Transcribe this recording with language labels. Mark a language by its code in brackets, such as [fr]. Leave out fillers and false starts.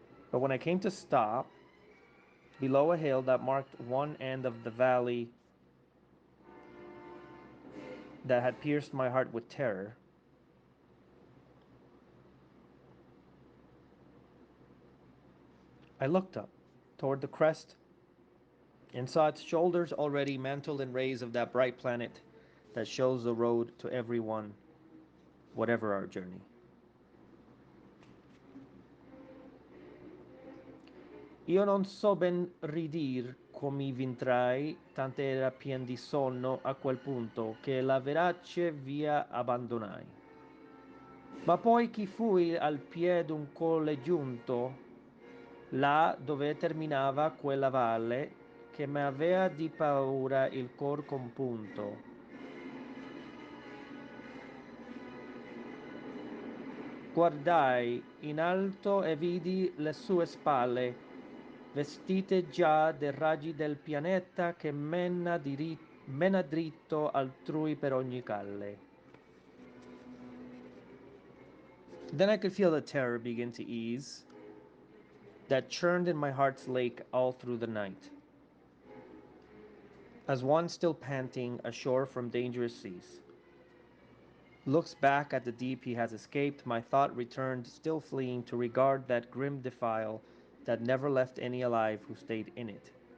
[en] But when I came to stop, below a hill that marked one end of the valley that had pierced my heart with terror, I looked up toward the crest and saw its shoulders already mantled in rays of that bright planet that shows the road to everyone, whatever our journey. [it] Io non so ben ridir come vintrai, tant'era pien di sonno a quel punto che la verace via abbandonai. Ma poi chi fui al piede d'un colle giunto, là dove terminava quella valle, che m'avea di paura il cor compunto. Guardai in alto e vidi le sue spalle, vestite già dei raggi del pianeta che mena dritto altrui per ogni calle. [en] Then I could feel the terror begin to ease, that churned in my heart's lake all through the night. As one still panting ashore from dangerous seas looks back at the deep he has escaped, my thought returned, still fleeing, to regard that grim defile that never left any alive who stayed in it.